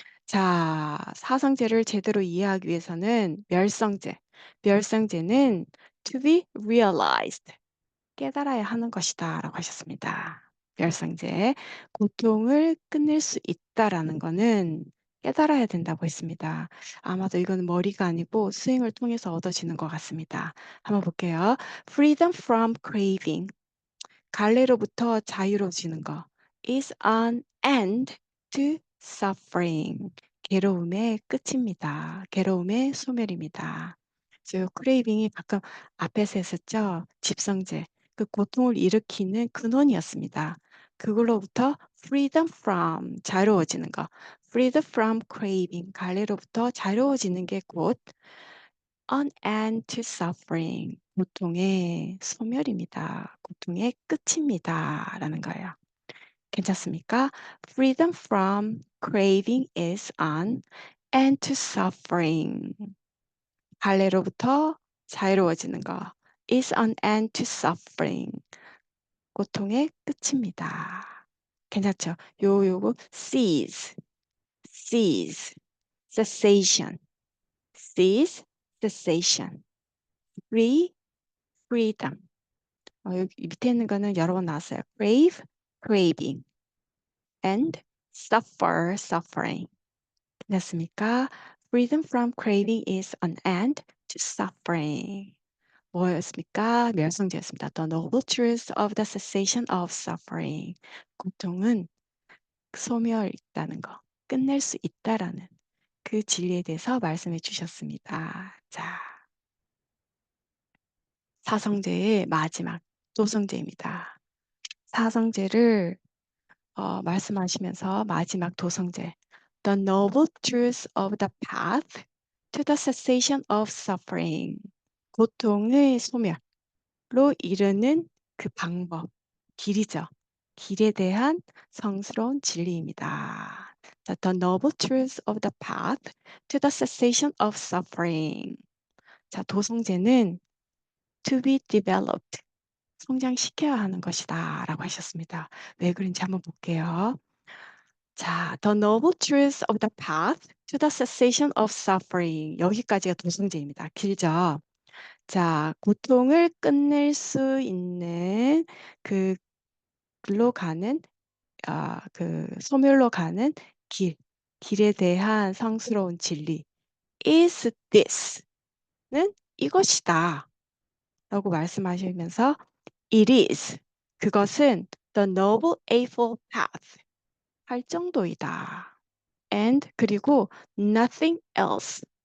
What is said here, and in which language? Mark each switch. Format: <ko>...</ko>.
<ko>자, 사성제를 제대로 이해하기 위해서는 멸성제는</ko> <en>to be realized,</en> <ko>깨달아야 하는 것이다 라고 하셨습니다. 멸성제, 고통을 끝낼 수 있다라는 거는 깨달아야 된다고 했습니다. 아마도 이건 머리가 아니고 수행을 통해서 얻어지는 것 같습니다. 한번 볼게요.</ko> <en>Freedom from craving,</en> <ko>갈래로부터 자유로워지는 거</ko> <en>is an end to suffering,</en> <ko>괴로움의 끝입니다. 괴로움의 소멸입니다. 저 크레이빙이 가끔 앞에서 했었죠. 집성제. 그 고통을 일으키는 근원이었습니다. 그걸로부터 freedom from 자유로워지는 거,</ko> <en>freedom from craving</en> <ko>갈래로부터 자유로워지는 게 곧</ko> <en>an end to suffering</en> <ko>고통의 소멸입니다. 고통의 끝입니다라는 거예요. 괜찮습니까?</ko> <en>Freedom from craving is an end to suffering.</en> <ko>갈래로부터 자유로워지는 거</ko> <en>is an end to suffering.</en> <ko>고통의 끝입니다. 괜찮죠? 요거</ko> <en>cease, cessation, cease, cessation, free, freedom.</en> <ko>여기 밑에 있는 거는 여러 번 나왔어요.</ko> <en>crave, craving, and suffer, suffering.</en> <ko>됐습니까?</ko> <en>Freedom from craving is an end to suffering.</en> <ko>뭐였습니까? 멸성제였습니다.</ko> <en>The noble truth of the cessation of suffering.</en> <ko>고통은 소멸있다는 거, 끝낼 수 있다라는 그 진리에 대해서 말씀해 주셨습니다. 자, 사성제의 마지막 도성제입니다. 사성제를 말씀하시면서 마지막 도성제</ko> <en>The noble truth of the path to the cessation of suffering</en> <ko>고통의 소멸로 이르는 그 방법, 길이죠. 길에 대한 성스러운 진리입니다.</ko> <en>자, The noble truth of the path to the cessation of suffering.</en> <ko>자, 도성제는</ko> <en>to be developed,</en> <ko>성장시켜야 하는 것이다 라고 하셨습니다. 왜 그런지 한번 볼게요.</ko> <en>자, The noble truth of the path to the cessation of suffering.</en> <ko>여기까지가 도성제입니다. 길죠? 자, 고통을 끝낼 수 있는 그 글로 가는 그 소멸로 가는 길에 대한 성스러운 진리.</ko> <en>is this는</en> <ko>이것이다. 라고 말씀하시면서</ko> <en>it is.</en> <ko>그것은</ko> <en>the noble eightfold path.</en> <ko>활정도이다.</ko> <en>and</en> <ko>그리고</ko> <en>nothing else.</en>